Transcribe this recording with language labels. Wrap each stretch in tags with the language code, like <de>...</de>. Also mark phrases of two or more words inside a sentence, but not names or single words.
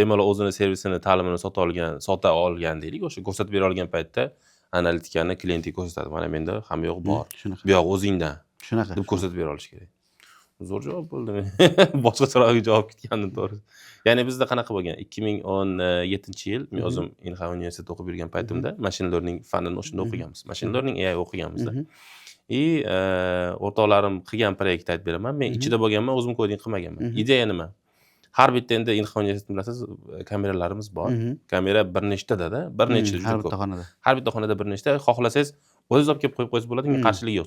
<uz>Bemalol o'zini servisini, ta'limini sota olgan deylik, o'sha ko'rsatib bera olgan paytda analitikani klientga ko'rsatadi. Mana menda hamma yo'q bor. Bu yoq o'zingdan. Shunaqa deb ko'rsatib bera olish kerak. Zo'r javob bo'ldi. Boshqacharoq javob kutgandim to'g'ri. Ya'ni bizda qanaqa bo'lgan? 2017-yil men o'zim Inha universitetida o'qib yurgan paytimda</uz> <en>machine learning</en> <uz>fanini o'shanda o'qiganmiz.</uz> <en>Machine learning</en> <uz>AI o'qiganmizda. O'rtoqlarim qilgan proyektni aytib beraman. Men ichida bo'lganman, o'zim koding qilmaganman. Ideya nima? Har bitta endi Inha universitetida bilasiz, kameralarimiz bor. Kamera bir nechtada-da, bir nechta juda ko'p. Har bitta xonada bir nechta. Xohlasangiz o'zingiz olib kelib qo'yib qo'ysiz bo'ladi, menga qarshilik yo'q.</uz>